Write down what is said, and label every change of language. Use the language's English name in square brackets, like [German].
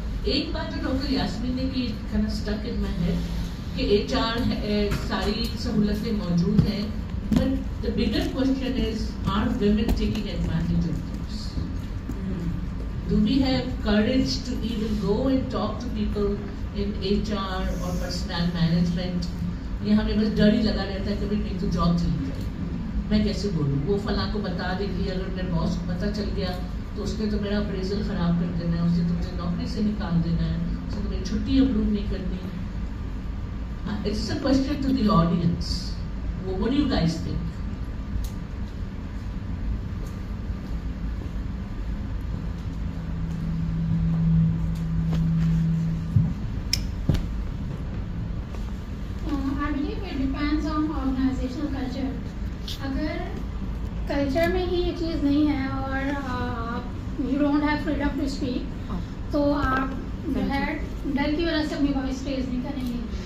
[Urdu] ایک بات جو ڈاکٹر یاسمین نے کی [English] kind of stuck in my head [Urdu] کہ HR ساری سہولتیں موجود ہیں, [English] but the bigger question is, are women taking advantage of this? Do we have courage to even go and talk to people in HR or personnel management? [Urdu] یہ ہمیں بس ڈر ہی لگا رہتا ہے کہ بھائی میری تو جاب چلی جائے, میں کیسے بولوں, وہ فلاں کو بتا دے گی, اگر میرے باس کو پتہ چل گیا تو اس نے تو میرا اپریزل خراب کر دینا ہے, اس نے تو مجھے نوکری سے نکال دینا ہے, اس نے تو میری چھٹی اپروو نہیں کرنی. [English] It's a question to the audience. What do you guys think? I believe it depends on organizational culture. [Urdu] اگر کلچر میں ہی یہ چیز نہیں ہے اور [English] you don't have freedom to speak [Urdu] تو آپ جو ہے ڈر کی وجہ سے اپنی وائس ریز نہیں کریں گے.